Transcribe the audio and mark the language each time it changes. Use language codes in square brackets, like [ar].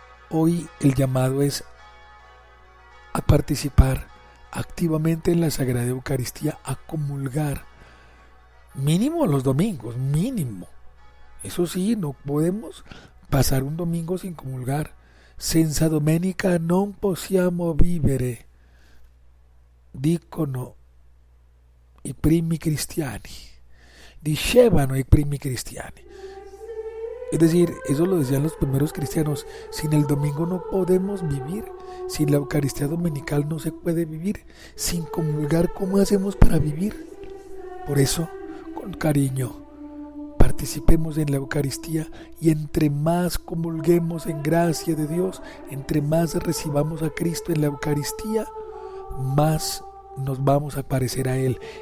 [es] Hoy el llamado es a participar activamente en la Sagrada Eucaristía, a comulgar, mínimo los domingos, mínimo. Eso sí, no podemos pasar un domingo sin comulgar. [it] Senza domenica non possiamo vivere, dicono i primi cristiani, dicevano i primi cristiani. [es] Es decir, eso lo decían los primeros cristianos: sin el domingo no podemos vivir, sin la Eucaristía dominical no se puede vivir, sin comulgar, ¿cómo hacemos para vivir? Por eso con cariño. Participemos en la Eucaristía y entre más comulguemos en gracia de Dios, entre más recibamos a Cristo en la Eucaristía, más nos vamos a parecer a Él.